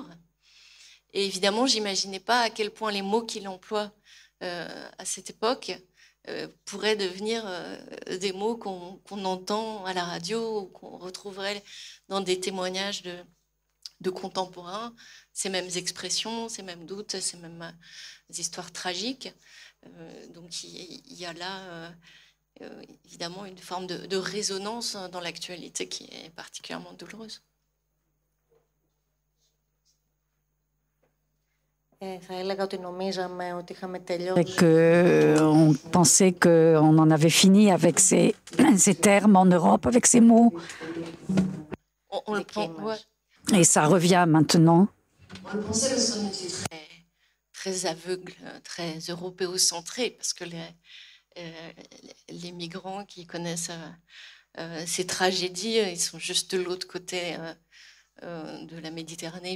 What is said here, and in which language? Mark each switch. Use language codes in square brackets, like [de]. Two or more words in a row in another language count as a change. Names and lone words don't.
[fr] Et évidemment, j'imaginais pas à quel point les mots qu'il emploie à cette époque pourraient devenir des mots qu'on entend à la radio ou qu'on retrouverait dans des témoignages de contemporains, ces mêmes expressions, ces mêmes doutes, ces mêmes histoires tragiques. Donc il y a là évidemment une forme de résonance dans l'actualité qui est particulièrement douloureuse. [el] Θα έλεγα ότι νομίζαμε ότι είχαμε [fr] Et [el] τελειώσει. [fr] qu'on pensait qu'on en avait fini avec ces termes en Europe, avec ces mots. On le prend, ouais. Et ça revient maintenant. On le pensait parce qu'on était très aveugle, très européocentré, parce que les migrants qui connaissent ces tragédies, ils sont juste de l'autre côté de la Méditerranée.